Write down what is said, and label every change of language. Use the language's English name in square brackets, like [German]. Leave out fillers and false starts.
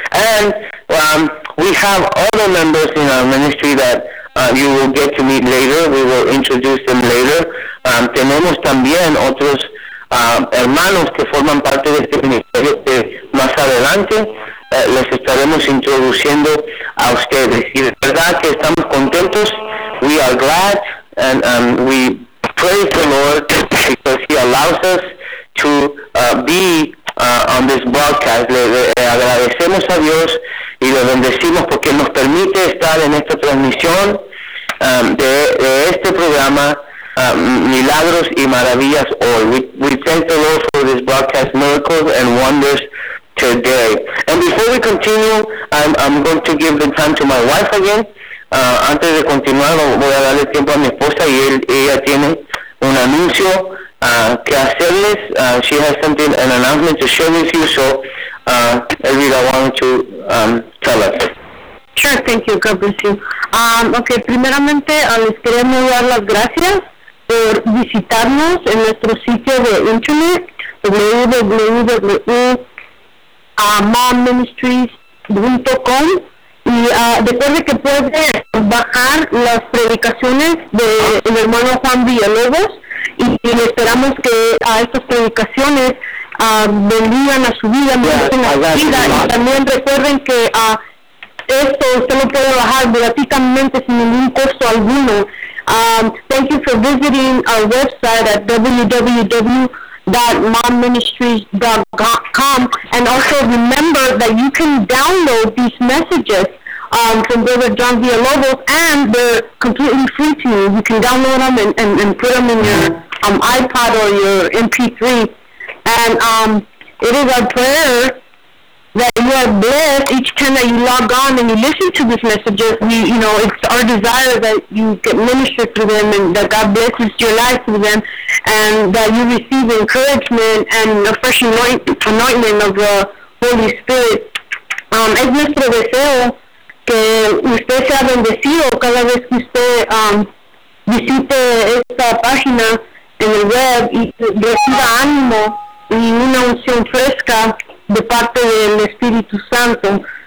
[English] And we have other members in our ministry that you will get to meet later. We will introduce them later. [Spanish] Tenemos también otros hermanos que forman parte de este ministerio que más adelante les estaremos introduciendo a ustedes. Y de verdad que estamos contentos. [English] We are glad and we praise the Lord because He allows us to be on this broadcast. [Spanish] Le agradecemos a Dios y le bendecimos porque nos permite estar en esta transmisión de este programa Milagros y Maravillas Hoy. [English] We thank the Lord for this broadcast, Miracles and Wonders Today. And before we continue, I'm going to give the time to my wife again. [Spanish] Antes de continuar, voy a darle tiempo a mi esposa y ella tiene un anuncio que hacerles. [English] She has something, an announcement to share with you, so Elvira, I want to tell us. Sure, thank you, God bless you. [Spanish] Okay, primeramente, les queremos dar las gracias por visitarnos en nuestro sitio de internet, www.momministries.com. Y después de que puede bajar las predicaciones del hermano Juan Villalobos, y esperamos que a estas predicaciones bendigan a su vida, y también recuerden que esto usted lo puede bajar gratuitamente sin ningún costo alguno. [English] Thank you for visiting our website at www.momministries.com, and also remember that you can download these messages from Brother John Villalobos, and they're completely free to you. You can download them and put them in your iPod or your MP3. And it is our prayer that you are blessed each time that you log on and you listen to these messages. It's our desire that you get ministered through them and that God blesses your life through them, and that you receive encouragement and a fresh anointment of the Holy Spirit. [Spanish] Es nuestro deseo que usted sea bendecido cada vez que usted visite esta página en el web y reciba ánimo y una unción fresca de parte del Espíritu Santo.